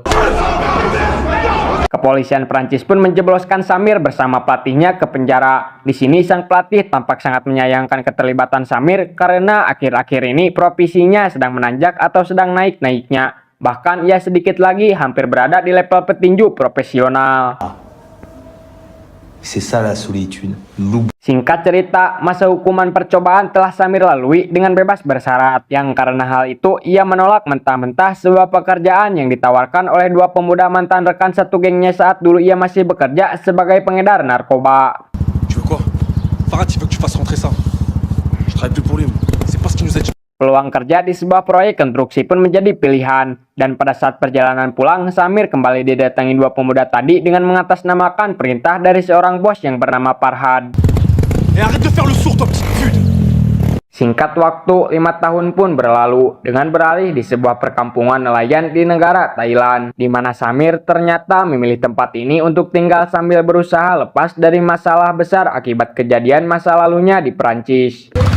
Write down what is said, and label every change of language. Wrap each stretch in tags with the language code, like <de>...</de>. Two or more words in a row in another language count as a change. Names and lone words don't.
<id>Kepolisian Prancis pun menjebloskan Samir bersama pelatihnya ke penjara. Di sini sang pelatih tampak sangat menyayangkan keterlibatan Samir karena akhir-akhir ini profesinya sedang menanjak atau sedang naik-naiknya. Bahkan ia sedikit lagi hampir berada di level petinju profesional.</id> <fr>C'est ça la solitude.</fr> <id>Singkat cerita, masa hukuman percobaan telah Samir lalui dengan bebas bersyarat, yang karena hal itu ia menolak mentah-mentah sebuah pekerjaan yang ditawarkan oleh dua pemuda mantan rekan satu gengnya saat dulu ia masih bekerja sebagai pengedar narkoba.</id> <fr>Tu veux quoi? Farad, il veut que tu fasses rentrer ça. Je travaille plus pour lui. C'est pas ce qu'il nous a dit.</fr> <id>Peluang kerja di sebuah proyek konstruksi pun menjadi pilihan. Dan pada saat perjalanan pulang, Samir kembali didatangi dua pemuda tadi dengan mengatasnamakan perintah dari seorang bos yang bernama Farhad.</id> <fr>Et arrête de faire le sourd, toi, petite pute.</fr> <id>Singkat waktu, 5 tahun pun berlalu dengan beralih di sebuah perkampungan nelayan di negara Thailand, di mana Samir ternyata memilih tempat ini untuk tinggal sambil berusaha lepas dari masalah besar akibat kejadian masa lalunya di Prancis.</id>